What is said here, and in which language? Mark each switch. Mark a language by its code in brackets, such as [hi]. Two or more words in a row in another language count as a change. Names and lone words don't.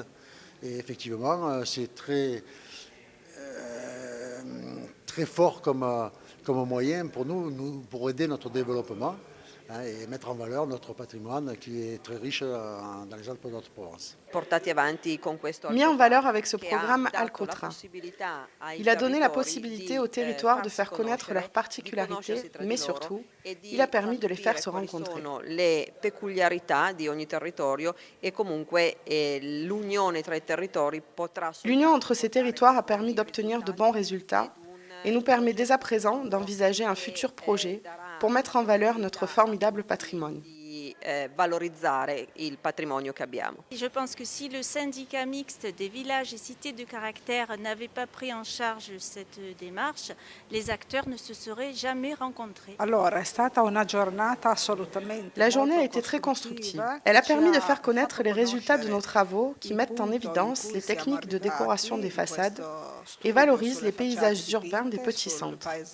[fr] Et effectivement, c'est très fort comme moyen pour nous, pour aider notre développement et mettre en valeur notre patrimoine qui est très riche dans les Alpes de Haute-Provence. Mis en valeur avec ce programme Alcotra. Il a donné la possibilité aux territoires de faire connaître leurs particularités, mais surtout, il a permis de les faire se rencontrer. [it] Le peculiarità di ogni territorio e comunque l'unione tra i territori potrà. [fr] L'union entre ces territoires a permis d'obtenir de bons résultats et nous permet dès à présent d'envisager un futur projet pour mettre en valeur notre formidable patrimoine. [it] Valorizzare il patrimonio che abbiamo. [fr] Je pense que si le syndicat mixte des villages et cités de caractère n'avait pas pris en charge cette démarche, les acteurs ne se seraient jamais rencontrés. La journée a été très constructive. Elle a permis de faire connaître les résultats de nos travaux qui mettent en évidence les techniques de décoration des façades et valorisent les paysages urbains des petits centres.